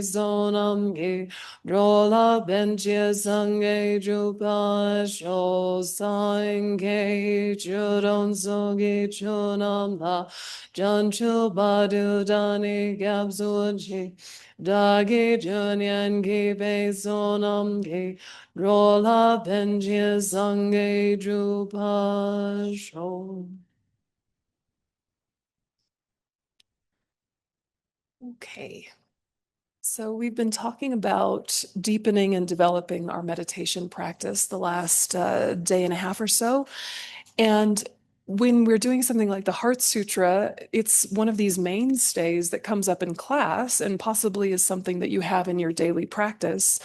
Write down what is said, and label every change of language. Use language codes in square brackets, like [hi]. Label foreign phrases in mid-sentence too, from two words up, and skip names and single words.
[bo] བསོད་ནམས་ཀྱིས། འགྲོ་ལ་ཕན་ཕྱིར་སངས་རྒྱས་འགྲུབ་པར་ཤོག། སངས་རྒྱས་ཆོས་དང་ཚོགས་ཀྱི་མཆོག་རྣམས་ལ། བྱང་ཆུབ་བར་དུ་བདག་ནི་སྐྱབས་སུ་མཆི། བདག་གིས་སྦྱིན་སོགས་བགྱིས་པའི་བསོད་ནམས་ཀྱིས། འགྲོ་ལ་ཕན་ཕྱིར་སངས་རྒྱས་འགྲུབ་པར་ཤོག. [en] Okay. So, we've been talking about deepening and developing our meditation practice the last day and a half or so. And when we're doing something like the Heart Sutra, it's one of these mainstays that comes up in class and possibly is something that you have in your daily practice.